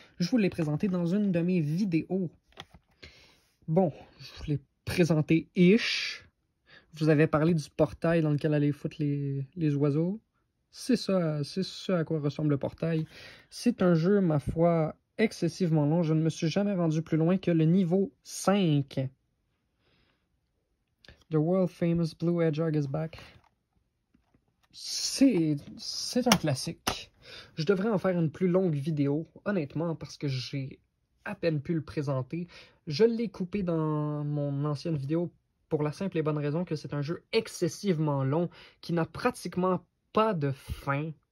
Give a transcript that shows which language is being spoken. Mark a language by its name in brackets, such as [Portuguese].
[French] Je vous l'ai présenté dans une de mes vidéos. Bon, je vous l'ai présenté ish. Je vous avais parlé du portail dans lequel allaient foutre les oiseaux. C'est ça à quoi ressemble le portail. C'est un jeu, ma foi, excessivement long. Je ne me suis jamais rendu plus loin que le niveau 5. [English] The world famous Blue Hedgehog is back. [French] C'est un classique. Je devrais en faire une plus longue vidéo, honnêtement, parce que j'ai à peine pu le présenter. Je l'ai coupé dans mon ancienne vidéo pour la simple et bonne raison que c'est un jeu excessivement long, qui n'a pratiquement pas de fin.